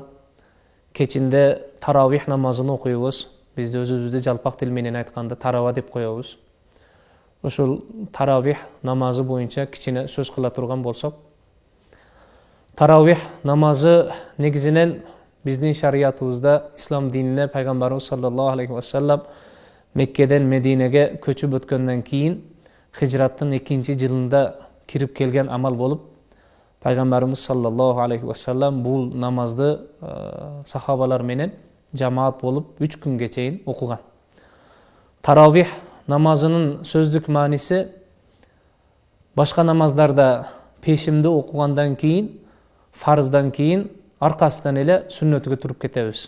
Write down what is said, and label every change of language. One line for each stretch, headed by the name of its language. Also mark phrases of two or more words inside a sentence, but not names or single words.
Kyrgyz: Кечинде таравих намазын окуйбуз. Бизде өзүбүздү жалпак тил менен айтканда тарава деп коебуз. Ошол таравих намазы боюнча кичине сөз кыла турган болсок, таравих намазы негизинен биздин шариятыбызда, ислам динине пайгамбарыбыз
Arabic: صلى الله عليه وسلم
Kyrgyz: Меккеден Мединеге көчүп өткөндөн кийин хижраттын 2-жылында кирип келген амал болуп, пайгамбарыбыз
Arabic: صلى الله عليه وسلم
Kyrgyz: бул намазды сахабалар менен жамаат болуп 3 күнгө чейин окуган. Таравих намазынын сөздүк мааниси башка намаздарда пешимди окугандан кийин, фарыздан кийин аркасынан эле сүннөтүгө туруп кетебиз.